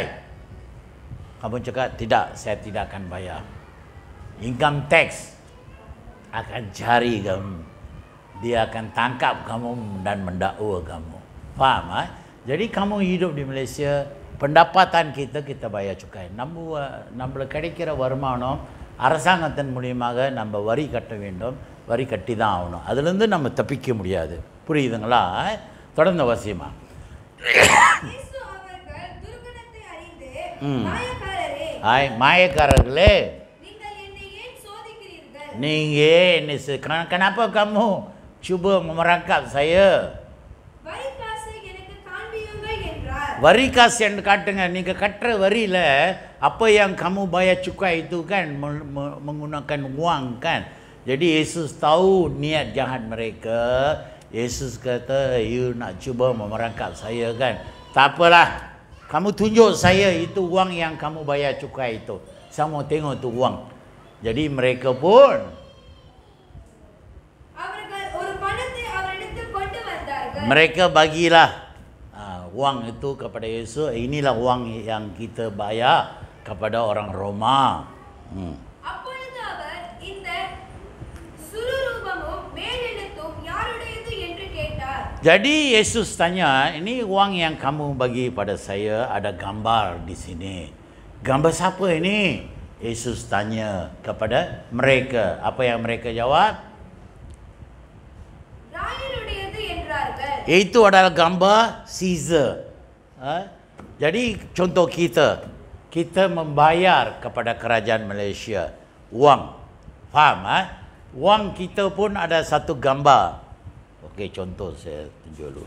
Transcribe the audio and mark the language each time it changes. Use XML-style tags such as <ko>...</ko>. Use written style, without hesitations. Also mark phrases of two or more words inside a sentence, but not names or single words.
<ms>Kamu cakap tidak, saya tidak akan bayar.</ms> <en>Income tax</en> <ms>akan cari kamu. Dia akan tangkap kamu dan mendakwa kamu. Faham? Jadi kamu hidup di Malaysia, pendapatan kita bayar cukai.</ms> <ta>நம்மள கிடைக்கிற வருமானம் அரசாங்கத்தின் மூலமாக நம்ம வரி கட்ட வேண்டும். வரி கட்டி தான் ஆகணும். அதிலிருந்து நம்ம தப்பிக்க முடியாது. புரியுதுங்களா? தொடர்ந்து வாசிமா. இயேசு அவர்கள் துர்குணத்தை அறிந்து, மாயக்காரர்களே, நீங்கள் என்னை ஏன் சோதிக்கிறீர்கள்?</ta> <ms>நீங்க kenapa kamu cuba merangkap saya?</ms> <ta>வரி காசை எனக்கு காண்பியுங்கள் என்றார். வரி காசு என்று காட்டுங்க. நீங்க கட்டுற வரியில</ta> <ms>apa yang kamu bayar cukai itu kan menggunakan wang kan. Jadi Yesus tahu niat jahat mereka. Yesus kata, you nak cuba memerangkap saya kan. Tak apalah, kamu tunjuk saya itu wang yang kamu bayar cukai itu. Saya mau tengok tu wang. Jadi mereka pun mereka bagilah wang itu kepada Yesus. Inilah wang yang kita bayar kepada orang Roma.</ms> <ta>அப்பொழுது அவர் இந்த சுரூபமும் மேலெழுத்தும் யாருடையது என்று கேட்டார்.</ta> <ms>Jadi Yesus tanya, ini wang yang kamu bagi pada saya, ada gambar di sini. Gambar siapa ini? Yesus tanya kepada mereka. Apa yang mereka jawab?</ms> <ta>ராயனுடையது என்றார்கள்.</ta> <ms>Itu adalah gambar Caesar. Jadi contoh kita membayar kepada kerajaan Malaysia wang. Faham? Wang kita pun ada satu gambar. Okey, contoh saya tunjuk dulu.</ms>